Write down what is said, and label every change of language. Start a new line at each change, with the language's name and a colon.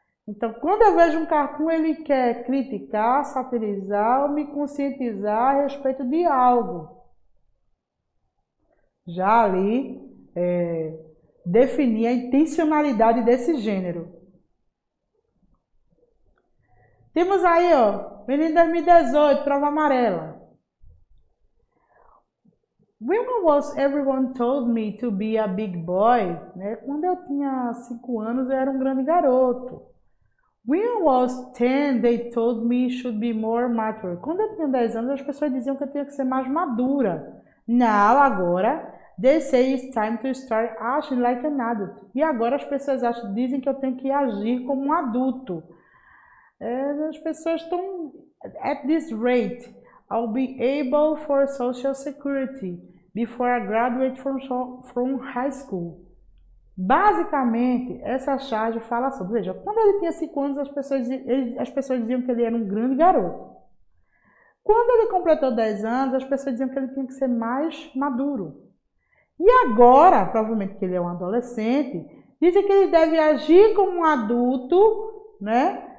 Portuguese: Então, quando eu vejo um cartoon, ele quer criticar, satirizar ou me conscientizar a respeito de algo. Já ali, definir a intencionalidade desse gênero. Temos aí, ó, Enem 2018, prova amarela.
English: When everyone told me to be a big boy, né?
Portuguese: Quando eu tinha 5 anos, eu era um grande garoto.
English: When I was 10, they told me should be more mature.
Portuguese: Quando eu tinha 10 anos, as pessoas diziam que eu tinha que ser mais madura.
English: Now, agora, they say it's time to start acting like an adult.
Portuguese: E agora as pessoas dizem que eu tenho que agir como um adulto. As pessoas estão,
English: at this rate, I'll be able for Social Security before I graduate from high school.
Portuguese: Basicamente, essa charge fala sobre, veja, quando ele tinha 5 anos, as pessoas diziam que ele era um grande garoto. Quando ele completou 10 anos, as pessoas diziam que ele tinha que ser mais maduro. E agora, provavelmente que ele é um adolescente, dizem que ele deve agir como um adulto, né?